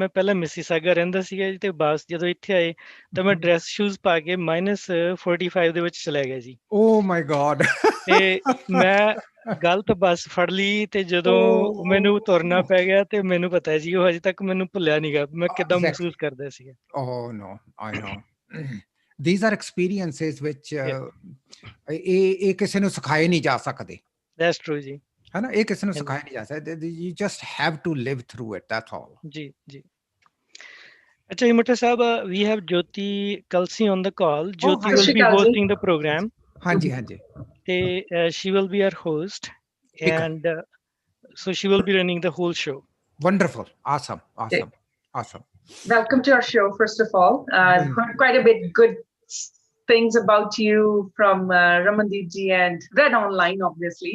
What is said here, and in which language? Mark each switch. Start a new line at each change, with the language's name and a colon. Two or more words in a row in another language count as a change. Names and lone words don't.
Punjabi: ਮੈਂ ਪਹਿਲਾਂ ਮਿਸੀਸਾਗਾ ਰਹਿੰਦਾ ਸੀਗਾ ਜੀ, ਤੇ ਬਸ ਜਦੋਂ ਇੱਥੇ ਆਏ ਤਾਂ ਮੈਂ ਡਰੈਸ ਸ਼ੂਜ਼ ਪਾ ਕੇ -45 ਦੇ ਵਿੱਚ ਚਲਾ ਗਿਆ ਜੀ।
English: Oh my God.
Punjabi: ਤੇ ਮੈਂ ਗਲਤ ਬੱਸ ਫੜ ਲਈ, ਤੇ ਜਦੋਂ ਮੈਨੂੰ ਤੁਰਨਾ ਪੈ ਗਿਆ, ਤੇ ਮੈਨੂੰ ਪਤਾ ਹੈ ਜੀ ਉਹ ਹਜੇ ਤੱਕ ਮੈਨੂੰ ਭੁੱਲਿਆ ਨੀਗਾ ਮੈਂ ਕਿੱਦਾਂ ਮਹਿਸੂਸ ਕਰਦਾ ਸੀਗਾ।
English: Oh no, I know. These are experiences which
Punjabi: ਇਹ ਕਿਸੇ ਨੂੰ ਸਿਖਾਏ ਨਹੀਂ ਜਾ ਸਕਦੇ।
English: That's true ਜੀ।
Punjabi: ਹੈ ਨਾ, ਇਹ ਕਿਸੇ ਨੂੰ ਸਿਖਾਇਆ ਨਹੀਂ ਜਾ ਸਕਦਾ।
English: You just have to live through it, that's all।
Punjabi: ਜੀ ਜੀ। ਅੱਛਾ ਜੀ ਮੋਟਾ ਸਾਹਿਬ,
English: we have Jyoti Kalsi on the call. Jyoti will be hosting the program।
Punjabi: ਹਾਂਜੀ ਹਾਂਜੀ।
English: ਤੇ she will be our host, and so she will be running the whole show। Wonderful, awesome, awesome, awesome। Welcome to our show, first of all. I've heard quite a bit good things about you from Ramandeep ji, and read online, obviously.